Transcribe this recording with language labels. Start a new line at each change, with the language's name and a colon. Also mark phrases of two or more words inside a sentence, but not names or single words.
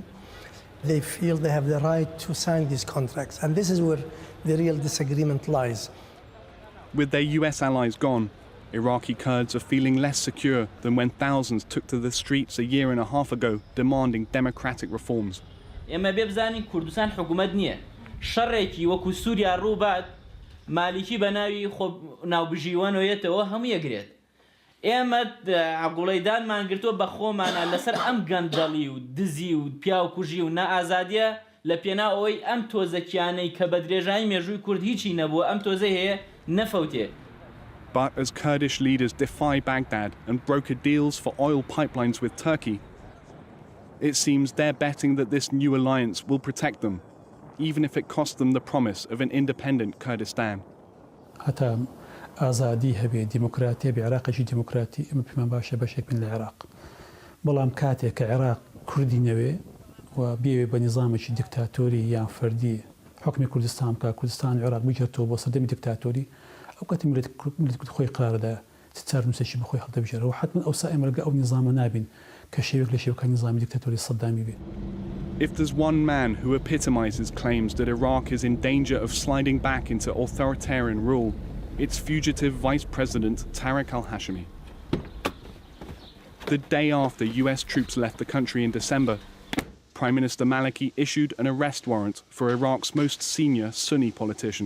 English: They feel they have the right to sign these contracts, and this is where the real disagreement lies. With their US allies gone, Iraqi Kurds are feeling less secure than when thousands took to the streets a year and a half ago demanding democratic reforms.
Central Kurdish: ئێمە بێبزانین کوردستان حکومت نییە. شەڕێکی وەکو سووریا ڕووبات مالیکی بە ناوی ناوبژیوانەوەیەتەوە هەموو یەگرێت. ئێمە عەقوڵەیدانمان گرتووە بە خۆمانە لەسەر ئەم گەندەڵی و دزی و پیاوکوژی و نائازادیە لە پێنا ئەوەی ئەم تۆزەکیانەی کە بە درێژایی مێژووی کورد هیچی نەبووە ئەم تۆزە هەیە نەفەوتێ.
English: But as Kurdish leaders defy Baghdad and broker deals for oil pipelines with Turkey, it seems they're betting that this new alliance will protect them, even if it costs them the promise of an independent Kurdistan.
Central Kurdish: حتى آزادی هەبێ دیموکراتی هەبێ عێراقێکی دیموکراتی ئەمە پێمان باشە بەشێک من لە عێراق. بەڵام کاتێک کە عێراق کوردی نەوێ و بێوێ بە نظامێکی دیکتاتۆری یان فەردی حکمی کوردستان بکات کوردستان عێراق بگرێتەوە بۆ سەردەمی دیکتاتۆری ئەو کاتی ملت خۆی قرارەدا چار نووسێکی بەخۆی هەڵدەبژێرەوە حتما ئەوسا ئێمە لەگە ئەو نظامە نابین کە شێوێک لە شێوەکانی نظامی دیکتاتۆری سەدامی بێ.
English: If there's one man who epitomizes claims that Iraq is in danger of sliding back into authoritarian rule, it's fugitive Vice President Tariq al-Hashimi. The day after US troops left the country in December, Prime Minister Maliki issued an arrest warrant for Iraq's most senior Sunni politician.